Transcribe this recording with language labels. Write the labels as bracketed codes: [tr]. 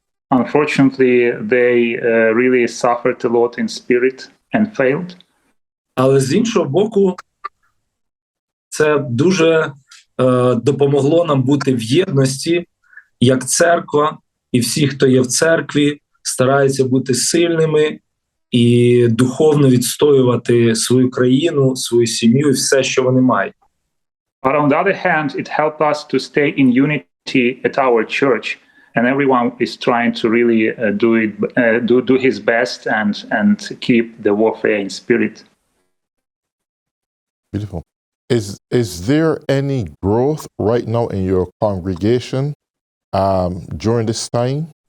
[en] Unfortunately, they really suffered a lot in spirit and failed. [uk] Але з іншого боку, це дуже допомогло нам бути в єдності, як церква, і всі, хто є в церкві, стараються бути сильними і духовно відстоювати свою країну, свою сім'ю і все, що вони мають. [en] But on the other hand, it helped us to stay in unity at our church, and everyone is trying to really do his best and keep the warfare in spirit. Beautiful. Is there any growth right now in your congregation during this time?